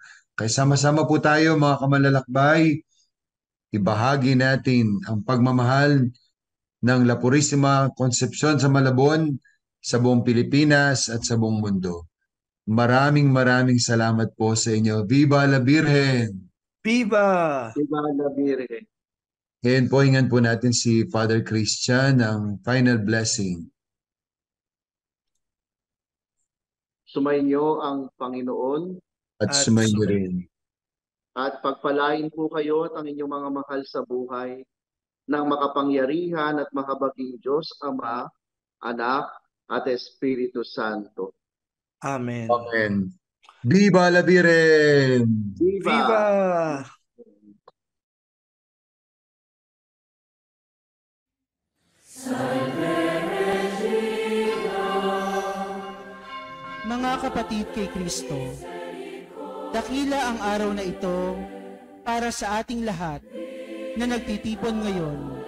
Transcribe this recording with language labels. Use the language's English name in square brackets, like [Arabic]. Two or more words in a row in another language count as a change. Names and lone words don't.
[Filipino] Kaya sama-sama po tayo mga kamalalakbay, ibahagi natin ang pagmamahal ng La Purisima Concepcion sa Malabon, sa buong Pilipinas at sa buong mundo. Maraming salamat po sa inyo. [Spanish] Viva la Virgen! Viva! Viva la Virgen! [Filipino] Ngayon po, hingan po natin si Father Christian ng [English] final blessing. [Filipino] Sumainyo ang Panginoon At sumainyo rin. at pagpalain po kayo at ang inyong mga mahal sa buhay ng makapangyarihan at mahabaging Diyos, Ama, Anak, at Espiritu Santo. Amen. [Spanish] Amen. Viva la Virgen! Viva! [Filipino] Mga kapatid kay Kristo, dakila ang araw na ito para sa ating lahat na nagtitipon ngayon.